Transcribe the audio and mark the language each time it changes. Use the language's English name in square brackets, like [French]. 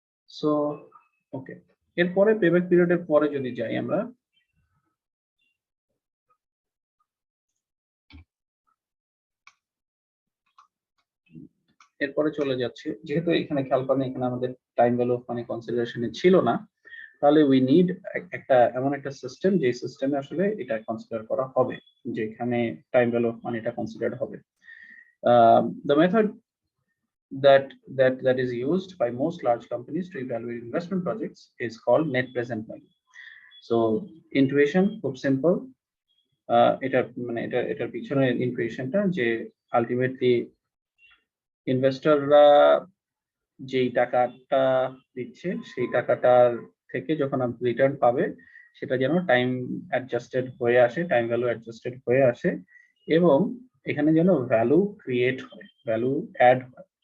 [Bangla] So okay, এরপরে payback পিরিয়ডের পরে যদি যাই আমরা, এরপরে চলে যাচ্ছে, যেহেতু এখানে খেয়াল করেন এখানে আমাদের টাইম ভ্যালু অফ মানি কনসিডারেশনে ছিল না, তাহলে [English] we need [Bangla] একটা এমন একটা সিস্টেম যে সিস্টেমে আসলে এটা কনসিডার করা হবে, যেখানে টাইম ভ্যালু অফ মানিটা কনসিডার হবে। [English] The method that is used by most large companies to evaluate investment projects is called net present value. [Bangla] So intuition খুব সিম্পল, এটা মানে এটার পিছনে ইনটুইশনটা যে আলটিমেটলি ইনভেস্টররা যেই টাকাটা দিচ্ছে সেই টাকাটার থেকে যখন আপনি রিটার্ন পাবে সেটা যেন টাইম অ্যাডজাস্টেড হয়ে আসে, টাইম ভ্যালু অ্যাডজাস্টেড হয়ে আসে, এবং এখানে যেন ভ্যালু ক্রিয়েট হয়, ভ্যালু অ্যাড হয়।